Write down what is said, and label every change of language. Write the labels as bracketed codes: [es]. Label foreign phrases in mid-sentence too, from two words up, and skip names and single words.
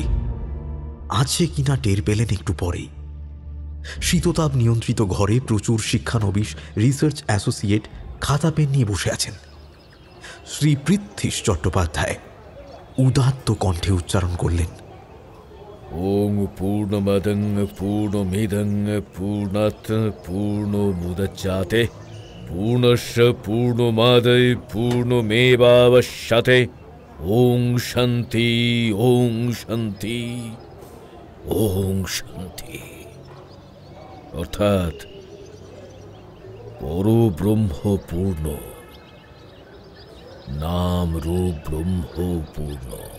[bn] আছে কিনা টের পেলেন একটু পরেই। শীততাপ নিয়ন্ত্রিত ঘরে প্রচুর শিক্ষানবিশ রিসার্চ অ্যাসোসিয়েট খাতা পেন নিয়ে বসে আছেন। শ্রী পৃথ্বীশ চট্টোপাধ্যায় উদাত্ত কণ্ঠে উচ্চারণ করলেন, [sa] ওং পূর্ণমদং পূর্ণমিদং পূর্ণাৎ পূর্ণমুদচ্যাতে পূর্ণস্য পূর্ণমাদায় পূর্ণমেবাবশ্যতে ওং শান্তি ওং শান্তি ওং শান্তি। [bn] অর্থাৎ পরব্রহ্ম পূর্ণ, নাম রূপ ব্রহ্ম পূর্ণ।